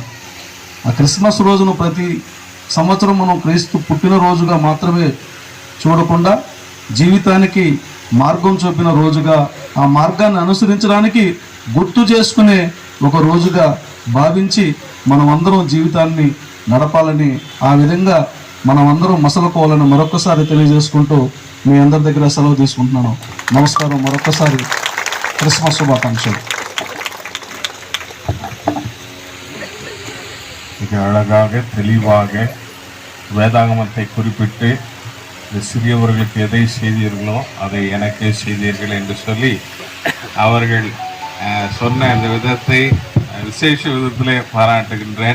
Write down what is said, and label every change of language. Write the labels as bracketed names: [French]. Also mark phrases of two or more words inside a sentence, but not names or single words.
[Telugu] ఆ క్రిస్మస్ రోజును ప్రతి సంవత్సరం మనం క్రీస్తు పుట్టినరోజుగా మాత్రమే చూడకుండా జీవితానికి మార్గం చూపిన రోజుగా, ఆ మార్గాన్ని అనుసరించడానికి గుర్తు చేసుకునే ఒక రోజుగా భావించి మనం అందరం జీవితాన్ని నడపాలని, ఆ విధంగా మనం అందరం మసలుకోవాలని మరొకసారి తెలియజేసుకుంటూ మీ అందరి దగ్గర సెలవు తీసుకుంటున్నాను. నమస్కారం. మరొకసారి క్రిస్మస్ శుభాకాంక్షలు. [Tamil] மிக அழகாக தெளிவாக வேதாகமத்தை குறிப்பிட்டு இந்த சிறியவர்களுக்கு எதை செய்தீர்களோ அதை எனக்கே செய்தீர்கள் என்று சொல்லி அவர்கள் சொன்ன அந்த விதத்தை விசேஷ விதத்திலே பாராட்டுகின்றேன்.